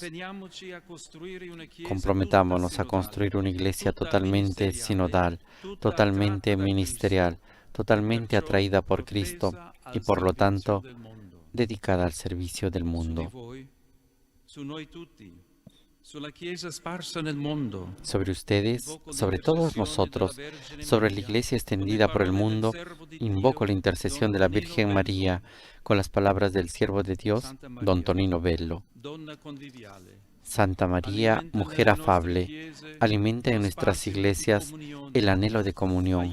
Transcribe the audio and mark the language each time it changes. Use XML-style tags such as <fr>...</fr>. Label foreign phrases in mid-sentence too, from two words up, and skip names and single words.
<es>Comprometámonos a construir una iglesia totalmente sinodal, totalmente ministerial, totalmente atraída por Cristo y por lo tanto dedicada al servicio del mundo.</es> <it>sulla Chiesa sparsa nel mondo,</it> <es>sobre ustedes, sobre todos nosotros, sobre la Iglesia extendida por el mundo, invoco la intercesión de la Virgen María con las palabras del siervo de Dios, don Tonino Bello.</es> <it>donna conviviale.</it> <es>Santa María, mujer afable, alimenta en nuestras iglesias el anhelo de comunión.</es>